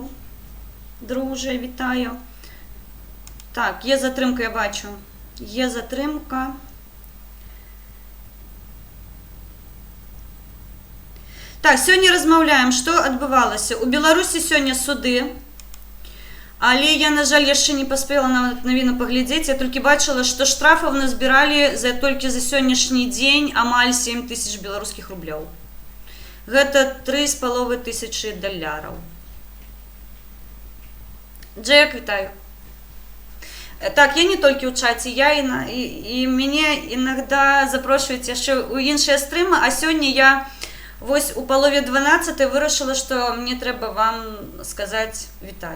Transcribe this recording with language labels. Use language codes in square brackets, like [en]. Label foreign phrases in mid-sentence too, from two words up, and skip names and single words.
[uk] Друже, вітаю. Так, є затримка, я бачу. Є затримка. Так, сьогодні розмовляємо, що відбувалося. У Білорусі сьогодні суди. [be] Але я, на жаль, яшчэ не паспела на навіну паглядзець. Я толькі бачыла, што штрафаў назбіралі толькі за сённяшні дзень амаль 7 000 беларускіх рублёў. Гэта 3500 доляраў. Джек, вітаю. Так, я не толькі ў чаце, і мяне іногда запрошваюць яшчэ ў іншыя стрымы, а сёння я вось у палове 12 вырашыла, што мне трэба вам сказаць вітаю.